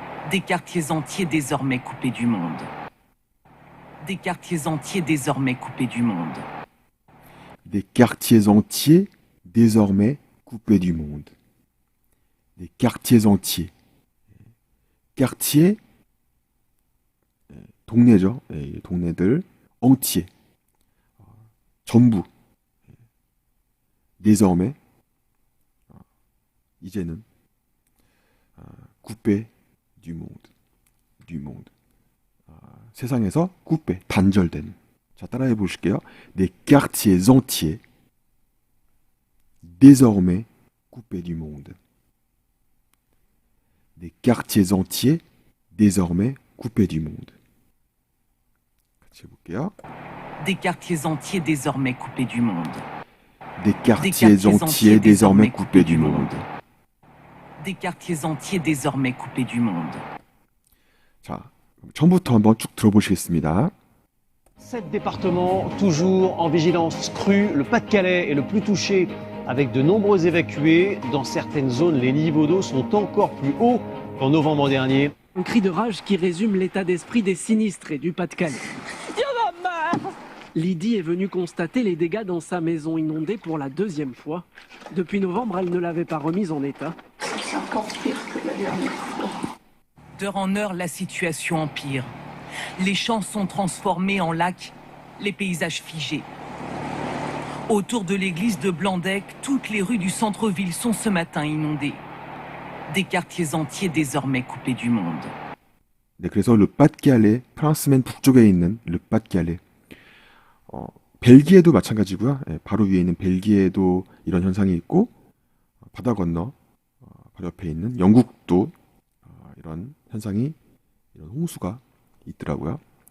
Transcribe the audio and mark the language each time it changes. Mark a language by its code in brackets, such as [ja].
[fr] Des quartiers entiers désormais coupés du monde. Des quartiers entiers désormais coupés du monde. Des quartiers entiers désormais coupés du monde. Des quartiers entiers. quartier, [ko] 동네죠. 동네들, entier, 전부. [fr] désormais, [ko] 이제는, [fr] coupé du monde, du monde. [ko] 세상에서 coupé, 단절된. 자, 따라해 보실게요. [fr] Des quartiers entiers, désormais coupés du monde. Des quartiers entiers, désormais coupés du monde. [ko] 같이 해볼게요. [fr] Des quartiers entiers désormais coupés du monde. Des quartiers entiers désormais coupés du monde. Des quartiers entiers désormais coupés du monde. [ko] 자, 처음부터 한번 쭉 들어보시겠습니다. [fr] 7 départements toujours en vigilance crue. Le Pas-de-Calais est le plus touché avec de nombreux évacués. Dans certaines zones, les niveaux d'eau sont encore plus hauts qu'en novembre dernier. Un cri de rage qui résume l'état d'esprit des sinistrés du Pas-de-Calais. Lydie est venue constater les dégâts dans sa maison inondée pour la deuxième fois. Depuis novembre, elle ne l'avait pas remise en état. C'est encore pire que la dernière fois. D'heure en heure, la situation empire. Les champs sont transformés en lacs, les paysages figés. Autour de l'église de Blandec, toutes les rues du centre-ville sont ce matin inondées. Des quartiers entiers désormais coupés du monde. [ko] 네, 그래서 le Pas-de-Calais, 프랑스맨 북쪽에 있는 le Pas-de-Calais. 벨기에도 마찬가지고요. 바로 위에 있는 벨기에도 이런 현상이 있고 바다 건너 바로 옆에 있는 영국도 이런 현상이 이런 홍수가 있더라고요.